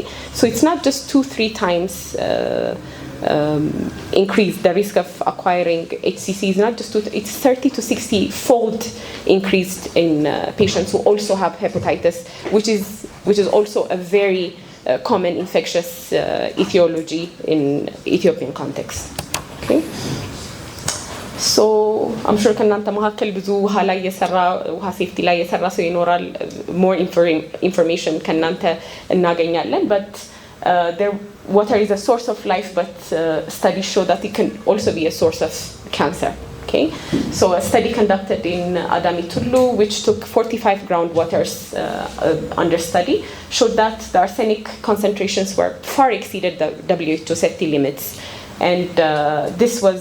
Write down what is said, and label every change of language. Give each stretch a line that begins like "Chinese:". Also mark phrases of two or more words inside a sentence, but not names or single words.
English: So it's not just 2-3 times increase the risk of acquiring HCC, is not just it's 30 to 60 fold increased in patients who also have hepatitis, which is also a very common infectious etiology in Ethiopian context, okay? So I'm sure
Amharic: ከናንተ መካከል ብዙ ውሃ ላይ የሰራ ውሃ ሴፍቲ ላይ የሰራ ሰው ይኖራል
English: more information
Amharic: ከናንተ እናገኛለን
English: but water is a source of life but studies show that it can also be a source of cancer. Okay, so a study conducted in Adami Tullu, which took 45 groundwaters under study, showed that the arsenic concentrations were far exceeded the WHO safety limits, and this was.